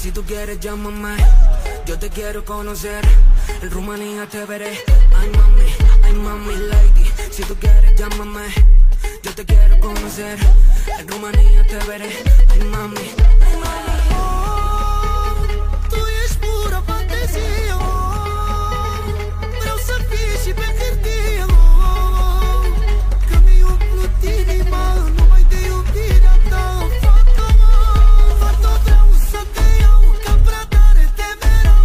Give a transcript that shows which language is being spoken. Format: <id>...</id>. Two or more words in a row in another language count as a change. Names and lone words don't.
<es>quieres llámame, yo te quiero conocer. En Rumanía te veré. Ay mami lady. Si tú quieres llámame, yo te quiero conocer. En Rumanía te veré. Ay mami.</es> <ro>Tu ești pură fantezie, vreau să fii și pe hârtie, că mi-ai umplut inima numai de iubirea ta. Fata, vreau să te iau, că prea tare te vreau.</ro>